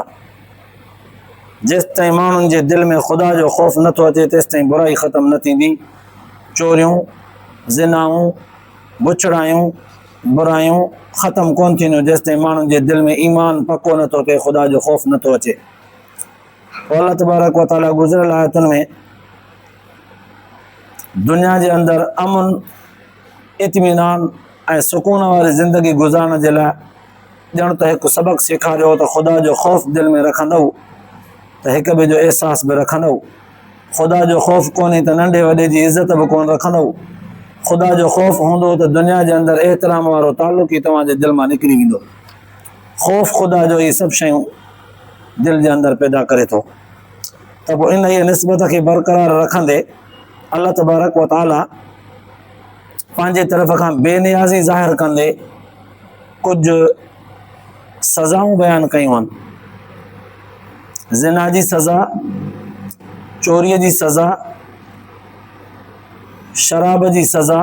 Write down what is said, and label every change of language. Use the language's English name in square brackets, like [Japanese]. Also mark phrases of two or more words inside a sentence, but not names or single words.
[Sindhi] जेसि ताईं माण्हुनि जे दिलि में ख़ुदा जो ख़ौफ़ नथो अचे तेसि ताईं बुराई ख़तमु न थींदी। चोरियूं ज़िनाऊं बुछड़ायूं बुरायूं ख़तमु कोन थींदियूं जेसि ताईं माण्हुनि जे दिलि में ईमान पको नथो थिए ख़ुदा जो ख़ौफ़ नथो अचे। [Arabic] الله تبارك وتعالى [Sindhi] गुज़िरियल आयतुनि में दुनिया जे अंदरि अमन इत्मीनान ऐं सुकून वारी ज़िंदगी गुज़ारण जे लाइ ॼण त हिकु सबक़ु सेखारियो त ख़ुदा जो ख़ौफ़ दिलि में रखंदव त हिक ॿिए जो अहसास बि रखंदव। ख़ुदा जो ख़ौफ़ कोन्हे त नंढे वॾे जी इज़त बि कोन रखंदव। ख़ुदा जो ख़ौफ़ हूंदो त दुनिया जे अंदरि एतिराम वारो तालुक़ ई तव्हांजे दिलि मां निकिरी वेंदो। ख़ौफ़ ख़ुदा जो इहे सभु शयूं दिलि जे अंदरि पैदा करे थो। त पोइ इन इहे निस्बत खे बरक़रार रखंदे [Arabic] الله تبارك وتعالى [Sindhi] पंहिंजे तरफ़ खां बेनियाज़ी ज़ाहिर कंदे कुझु सज़ाऊं बयानु कयूं आहिनि। ज़िना जी सज़ा, चोरीअ जी सज़ा, शराब जी सज़ा।